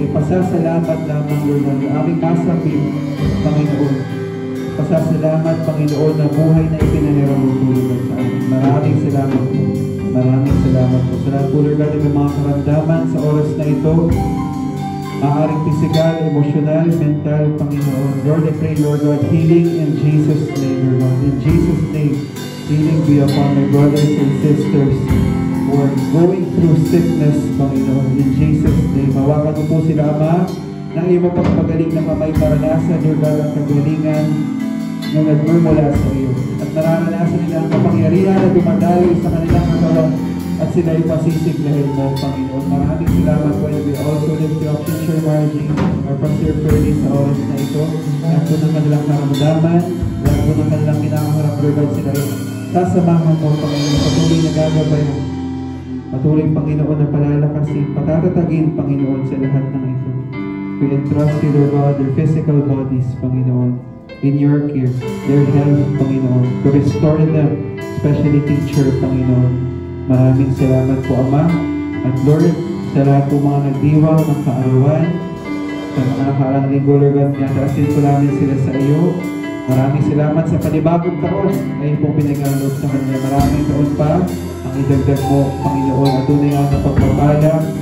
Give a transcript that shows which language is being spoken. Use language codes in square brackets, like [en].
[tl] Ipasasalamat lamang, Lord God, ang aming masapin, Panginoon. Pasasalamat, Panginoon, na buhay na ipinahirap mo tulad sa amin. Maraming salamat po. Maraming salamat po. Salamat po, Lord God, may mga karamdaman sa oras na ito. Maaaring physical, emotional, mental, Panginoon. [en] Lord, I pray, Lord God, healing in Jesus' name, Lord God. In Jesus' name, healing be upon my brothers and sisters who are going through sickness, Panginoon. In Jesus' name, [tl] hawakan mo po sila, Ama, ng iyong pagpagaling na kamay maranasan, Lord God, ang kagalingan na nagmumula sa iyo. At nararanasan nila ang kapangyarihan na dumadaloy sa kanilang katawan at sila ay pasisiglahin mo, Panginoon. Maraming salamat po. [en] And we also lift you up, Teacher Margie, our Pastor Ferdy, [tl] sa oras na ito. Lahat po ng kanilang karamdaman, lahat po ng kanilang kinakaharap, Lord God, sila ay sasamahan mo, Panginoon. Patuloy na gagabay mo. Patuloy, Panginoon, na palalakasin, patatatagin, Panginoon, sa lahat ng ito. [en] We entrust you, Lord God, their physical bodies, Panginoon, in your care, their health, Panginoon, to restore them, especially teacher, Panginoon. [tl] Maraming salamat po, Ama. At Lord, sa lahat po mga nagdiwang ng kaarawan, sa mga nakarang linggo, Lord God, pinataasin po namin sila sa iyo. Maraming salamat sa panibagong taon na iyong pong pinag-alok sa kanila. Maraming taon pa ang idagdag mo, Panginoon, at tunay ang napagpapala.